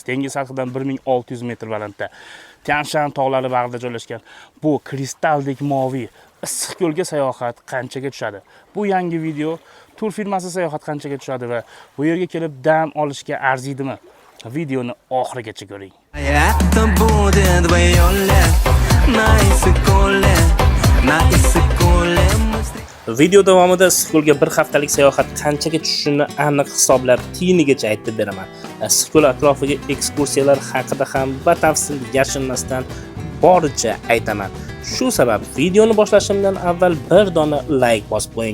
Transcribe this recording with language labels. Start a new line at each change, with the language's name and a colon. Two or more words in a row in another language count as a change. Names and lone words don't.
Uzbek: Dengiz sathidan 1600 metr balandda. Tianshan tog'lari bag'rida joylashgan bu kristaldek moviy Issiqko'lga sayohat qanchaga tushadi? Bu yangi video. Tur firmasi sayohat qanchaga tushadi va bu yerga kelib dam olishga arziydimi? Videoni oxirigacha ko'ring.
Russian: Это будет двоёле, на Иссык-Куле, на Иссык-Куле мы встретимся.
Uzbek: Video davomida Issiqko'lga bir haftalik sayohat qanchaga tushishini aniq hisoblab tiyinigacha aytib beraman. Issiqko'l atrofiga ekskursiyalar haqida ham batafsil yashinmasdan boricha aytaman. Shu sabab videoni boshlashimdan avval bir dona like bosib qo'ying.